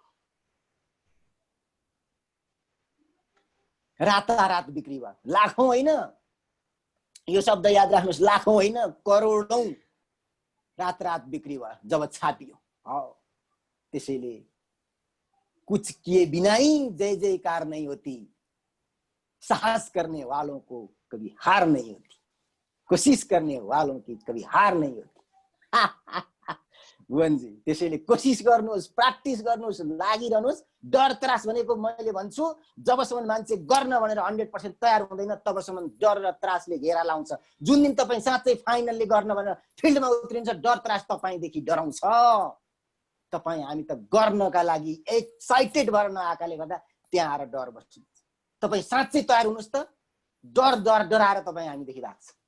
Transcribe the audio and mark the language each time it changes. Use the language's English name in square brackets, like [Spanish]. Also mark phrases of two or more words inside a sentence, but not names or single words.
[Nepali] रातारात बिक्री भयो लाखौं होइन यो शब्द याद राख्नुहोस् लाखौं होइन करोडौं रात बिक्री भयो जब छापियो त्यसैले [Hindi] कुछ किए बिना ही जय जयकार नहीं होती साहस करने वालों को कभी हार नहीं होती कोशिश करने वालों की कभी हार नहीं होती भुवनजी त्यसैले [Nepali] कोशिश गर्नुहोस् प्र्याक्टिस गर्नुहोस् लागिरहनुहोस् डर त्रास भनेको मैले भन्छु जबसम्म मान्छे गर्न भनेर 100% तयार हुँदैन तबसम्म डर र त्रासले घेरा लाउँछ जुन दिन तपाई साँच्चै फाइनल्ली गर्न भनेर फिल्डमा उत्रिन्छ डर त्रास तपाईदेखि डराउँछ तपाई हामी त गर्नका लागि एक्साइटेड भएर नआएकाले गर्दा त्यहाँ आएर डर बस्छ तपाई साँच्चै तयार हुनुहोस् त डराएर तपाई हामीदेखि भाग्छ